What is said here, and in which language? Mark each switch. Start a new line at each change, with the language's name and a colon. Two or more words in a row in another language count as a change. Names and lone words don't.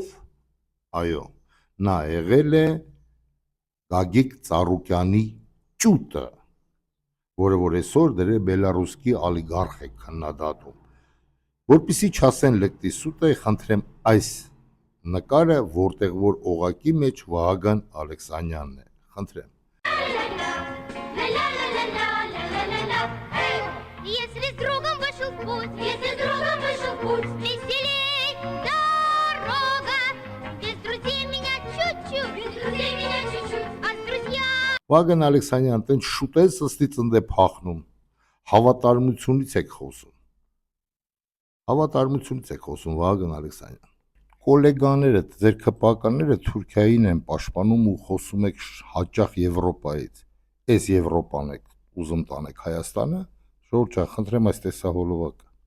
Armenian: Այո, նա եղել է Գագիկ Ծառուկյանի ճուտը, որը որ այսօր դրե բելարուսկի օլիգարխ է քննադատում։ Որպեսզի չասեն լկտի սուտ է, խնդրեմ այս նկարը, որտեղ որ օղակի մեջ Վահագն Ալեքսանյանն է, խնդրեմ։
Russian: Если с другом вышел в путь, если с другом вышел в путь, веселей дорога. Без друзей меня чуть-чуть, без друзей меня чуть-чуть, а с друзьями...
Armenian: Վահագն Ալեքսանյան, տենց շուտ է սստից ընդ է փախնում, հավատարմությունից եք խոսում, հավատարմությունից եք խոսում, Վահագն Ալեքսանյան, կոլեգաները, ձեր քպականները Թուրքիային են պաշտպանում ու խոսում եք հաճախ Եվրոպայից, այս Եվրոպան եք ուզում տանեք Հայաստանը, ժողովուրդ ջան, խնդրեմ այս տեսահոլովակը։